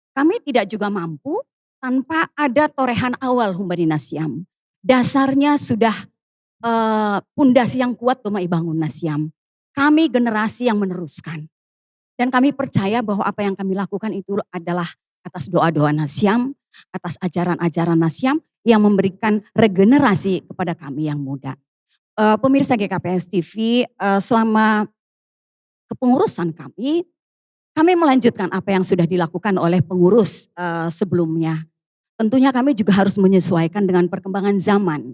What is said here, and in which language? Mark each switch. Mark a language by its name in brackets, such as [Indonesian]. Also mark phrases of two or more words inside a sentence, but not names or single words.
[Indonesian] Kami tidak juga mampu tanpa ada torehan awal [Batak Simalungun] humbari nasyam. [Indonesian] Dasarnya sudah pundasi yang kuat tumai bangun nasyam. Kami generasi yang meneruskan. Dan kami percaya bahwa apa yang kami lakukan itu adalah atas doa-doa nasyam, atas ajaran-ajaran nasyam yang memberikan regenerasi kepada kami yang muda. Pemirsa GKPS TV, selama kepengurusan kami melanjutkan apa yang sudah dilakukan oleh pengurus sebelumnya. Tentunya kami juga harus menyesuaikan dengan perkembangan zaman.